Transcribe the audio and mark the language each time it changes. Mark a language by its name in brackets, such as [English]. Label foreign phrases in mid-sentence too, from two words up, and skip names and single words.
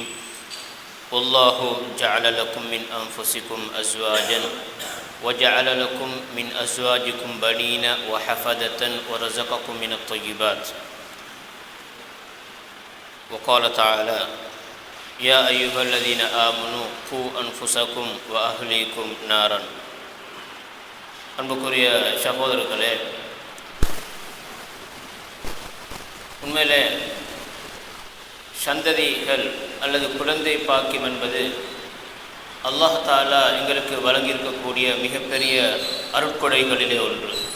[Arabic] والله جعل لكم من أنفسكم أزواجا وجعل لكم من أزواجكم بنين وحفدة ورزقكم من الطيبات. وقال تعالى: يا أيها الذين آمنوا قوا أنفسكم وأهليكم نارا. [Tamil] அன்புக்குரிய சகோதரர்களே, உண்மையிலே சந்ததிகள் அல்லது குழந்தை பாக்கியம் என்பது [Arabic] الله تعالى [Tamil] எங்களுக்கு வழங்கியிருக்கக்கூடிய மிகப்பெரிய அருட்கொடைகளிலே ஒன்று.